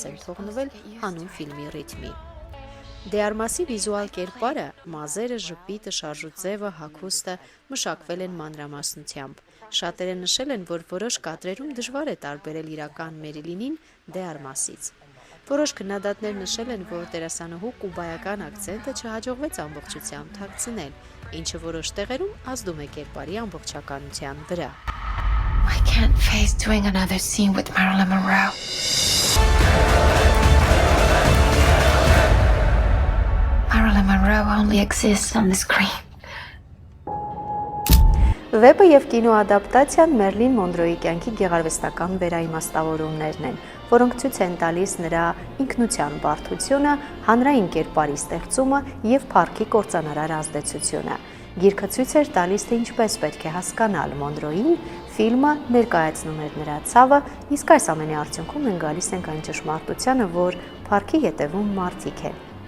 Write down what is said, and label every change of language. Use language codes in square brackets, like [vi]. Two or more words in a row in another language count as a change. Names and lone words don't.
[hy] են թողնվել հանուն ֆիլմի ռիթմի։ Դե Արմասի վիզուալ կերպարը, մազերը, ժպիտը, շարժուձևը, հագուստը մշակվել են մանրամասնությամբ։ Շատերը նշել են, որ որոշ կադրերում դժվար է տարբերել իրական Մերիլինին Դե Արմասից։ Որոշ քննադատներ նշել են, որ դերասանուհու կուբայական ակցենտը չհաջողվեց ամբողջությամբ թաքցնել, ինչը որոշ տեղերում ազդում է կերպարի ամբողջականության վրա։ [en] I can't face doing another scene with Marilyn Monroe. Marilyn Monroe only exists on the screen. [hy] Վեպը եւ կինոադապտացիան Մերիլին Մոնրոյի կյանքի գեղարվեստական վերաիմաստավորումներն են, որոնք ցույց են տալիս նրա ինքնության բարդությունը, հանրային կերպարի ստեղծումը եւ փառքի կործանարար ազդեցությունը։ Գիրքը ցույց էր տալիս, թե ինչպես պետք է հասկանալ Մոնրոյին, ֆիլմը ներկայացնում էր նրա ցավը, իսկ այս ամենի արդյունքում մենք գալիս ենք այն ճշմարտությանը, որ փառքի ետևում մարդիկ են։